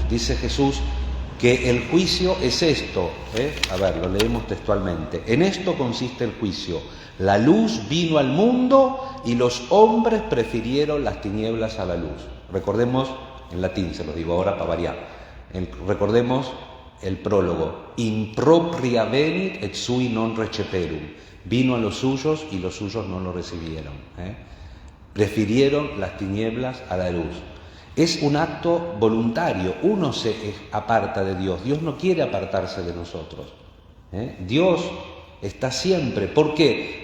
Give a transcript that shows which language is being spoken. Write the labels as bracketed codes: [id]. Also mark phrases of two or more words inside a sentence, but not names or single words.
[es] Dice Jesús que el juicio es esto. A ver, lo leemos textualmente. En esto consiste el juicio. La luz vino al mundo y los hombres prefirieron las tinieblas a la luz. Recordemos, en latín se lo digo ahora para variar, recordemos el prólogo. [la] Impropria venit et sui non receperum. [es] Vino a los suyos y los suyos no lo recibieron. Prefirieron las tinieblas a la luz. Es un acto voluntario. Uno se aparta de Dios. Dios no quiere apartarse de nosotros. Dios está siempre. ¿Por qué?